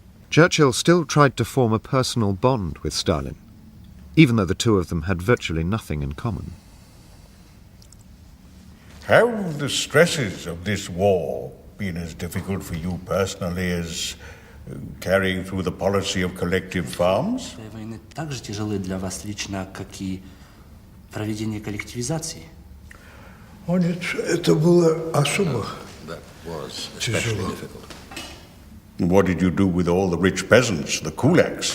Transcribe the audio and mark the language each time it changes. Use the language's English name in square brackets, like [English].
[English] Churchill still tried to form a personal bond with Stalin, even though the two of them had virtually nothing in common. Have the stresses of this war been as difficult for you personally as carrying through the policy of collective farms? [Russian] Войны так же тяжелы для вас лично, как и проведение коллективизации. О нет, это было особо тяжело. [English] What did you do with all the rich peasants, the kulaks?